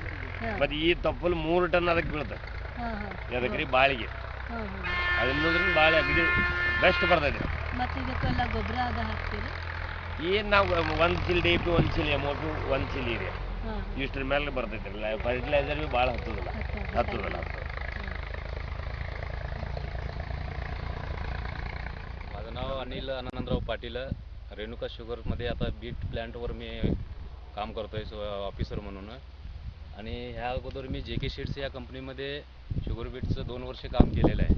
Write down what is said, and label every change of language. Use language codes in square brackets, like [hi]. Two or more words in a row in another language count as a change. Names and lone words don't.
[kn] ಮತ್ತೆ ಈ ತಪ್ಪಲು 3 ಟನ್ ಅದಕ್ಕೆ ಬೀಳ್ತದೆ. ಅದಕ್ಕೆ ರೀ ಬಾಳಿಗೆ ಅದನ್ನೋದ್ರಿಂದ ಬಾಳೆ ಅಗದಿ ಬೆಸ್ಟ್ ಬರ್ತೈತಿ. ಮತ್ತೆ ಇದಕ್ಕೆಲ್ಲ ಗೊಬ್ಬರ ಅದ ಹಾಕ್ತೀರಿ? ಏನು ನಾವು 1 ಚೀಲ DAP, 1 ಚೀಲ MOP, 1 ಚೀಲ ಯೂರಿಯಾ ಇಷ್ಟ್ರ ಮೇಲೆ ಬರ್ತೈತಿರಲ್ಲ. ಫರ್ಟಿಲೈಸರ್ ಭೀ ಭಾಳ ಹತ್ತೋದಿಲ್ಲ. [mr] माझं नाव अनिल आनंदराव पाटील, रेणुका शुगरमध्ये आता [en] beet plant [mr] मी काम करतो आहे ऑफिसर म्हणून. आणि ह्या अगोदर मी JK सीड्स या कंपनीमध्ये [en] sugar beet [mr] 2 वर्ष काम केलेलं आहे.